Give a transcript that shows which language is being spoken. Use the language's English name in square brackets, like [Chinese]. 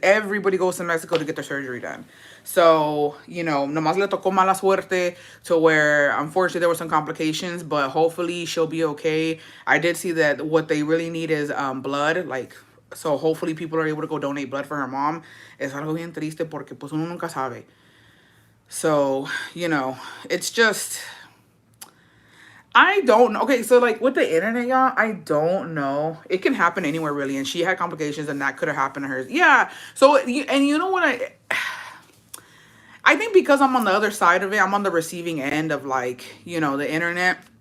[English] Everybody goes to Mexico to get their surgery done. So, you know, [Spanish] nomás le tocó mala suerte [English] to where, unfortunately, there were some complications, but hopefully she'll be okay. I did see that what they really need is blood, like, so hopefully people are able to go donate blood for her mom. [Spanish] Es algo bien triste porque, pues, uno nunca sabe. [English] So, you know, it's just, I don't know. Okay, so, like, with the internet, y'all, I don't know. It can happen anywhere, really, and she had complications, and that could have happened to her. Yeah, so, and you know what, I think because I'm on the other side of it, I'm on the receiving end of, like, you know, the internet.